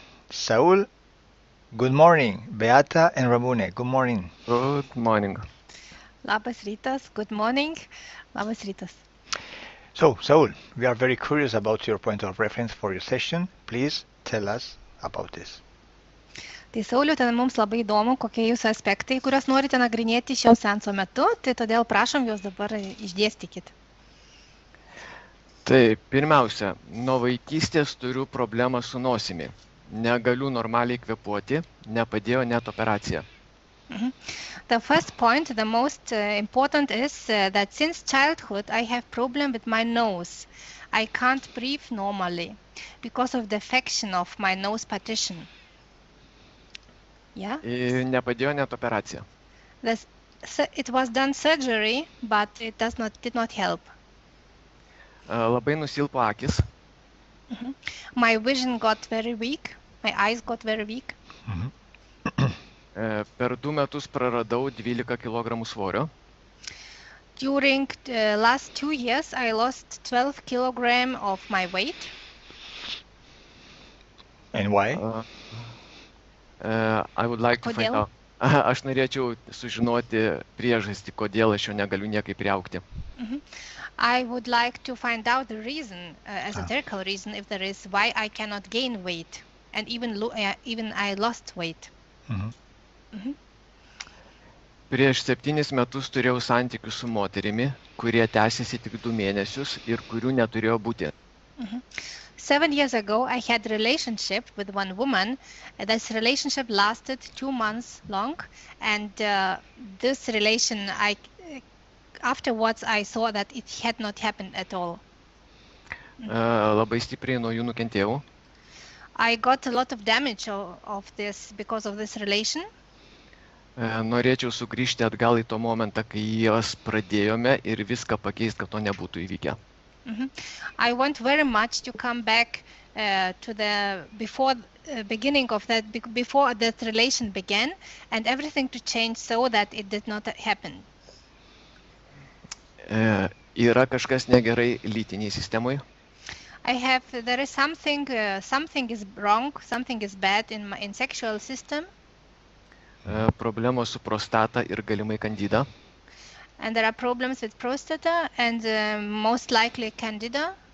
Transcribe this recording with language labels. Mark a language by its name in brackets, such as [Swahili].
[English] Saul, good morning. Beata and Ramune, good morning. Good morning. [Lithuanian] Labas rytas, [English] good morning. [Lithuanian] Labas rytas. [English] So, Saul, we are very curious about your point of reference for your session. Please tell us about this. [Lithuanian] Tai Sauliau, ten mums labai įdomu, kokie jūsų aspektai, kuriuos norite nagrinėti šio seanso metu, tai todėl prašom juos dabar išdėstykit. Tai pirmiausia, nuo vaikystės turiu problemą su nosimi. Negaliu normaliai kvėpuoti, nepadėjo net operacija. [English] The first point, the most important is that since childhood I have problem with my nose. I can't breathe normally because of the affection of my nose partition. Yeah? [Lithuanian] Ir nepadėjo net operacija. [English] It was done surgery, but it did not help. [Lithuanian] Labai nusilpo akis. [English] My vision got very weak. My eyes got very weak. [Lithuanian] Per 2 metus praradau 12 kg svorio. [English] During the last 2 years, I lost 12 kg of my weight. And why? I would like to find out. [Lithuanian] Aš norėčiau sužinoti priežastį, kodėl aš jo negaliu niekaip priaugti. [English] I would like to find out the reason, esoterical reason, if there is, why I cannot gain weight, and even I lost weight. [Lithuanian] Prieš 7 metus turėjau santykius su moterimi, kurie tęsiasi tik 2 mėnesius ir kurių neturėjo būti. [English] 7 years ago, I had a relationship with one woman. This relationship lasted 2 months long, and this relation, afterwards, I saw that it had not happened at all. [Lithuanian] Labai stipriai nuo jų nukentėjau. [English] I got a lot of damage because of this relation. [Lithuanian] Norėčiau sugrįžti atgal į to momentą, kai jas pradėjome ir viską pakeisti, kad to nebūtų įvykę. [English] I want very much to come back to the before that relation began, and everything to change so that it did not happen. [Lithuanian] Yra kažkas negerai lytiniai sistemai. [English] There is something is wrong, something is bad in sexual system. Problemos su prostata ir galimai kandida. And there are problems with prostata and most likely candida.